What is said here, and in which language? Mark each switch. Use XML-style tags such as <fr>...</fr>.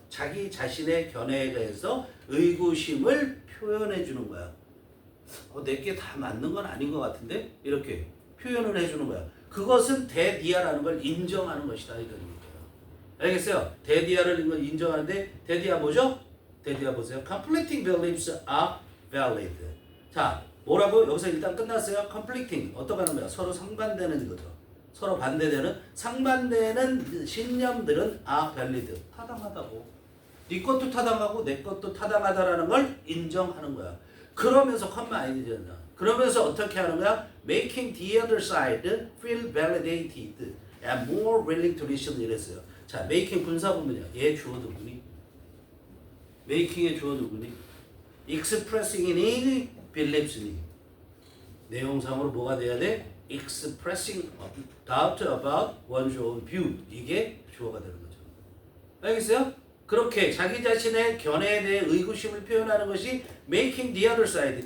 <ko>자기 자신의 견해에 대해서 의구심을 표현해 주는 거야. 내게 다 맞는 건 아닌 것 같은데 이렇게 표현을 해주는 거야. 그것은 대디아라는 걸 인정하는 것이다 이런 얘기예요. 알겠어요? 대디아를 인정하는데 대디아 뭐죠? 대디아 보세요.</ko> <en>Conflicting beliefs are valid.</en> <ko>자, 뭐라고? 여기서 일단 끝났어요. Conflicting 어떻게 하는 거야? 서로 상반되는 거죠. 서로 반대되는 상반되는 신념들은</ko> <en>are valid.</en> <ko>타당하다고. 네 것도 타당하고 내 것도 타당하다라는 걸 인정하는 거야. 그러면서 컴마 아이디어잖아. 그러면서 어떻게 하는 거야?</ko> <en>Making the other side feel validated and more willing to listen 이랬어요.</en> <ko>자, making 분사 부분이야. 얘 주어 누구니? making의 주어 누구니?</ko> <en>expressing any beliefs in.</en> <ko>내용상으로 뭐가 돼야 돼?</ko> <en>expressing doubt about one's own view.</en> <ko>이게 주어가 되는 거죠. 알겠어요? 그렇게 자기 자신의 견해에 대해 의구심을 표현하는 것이</ko> <en>making the other side.</en>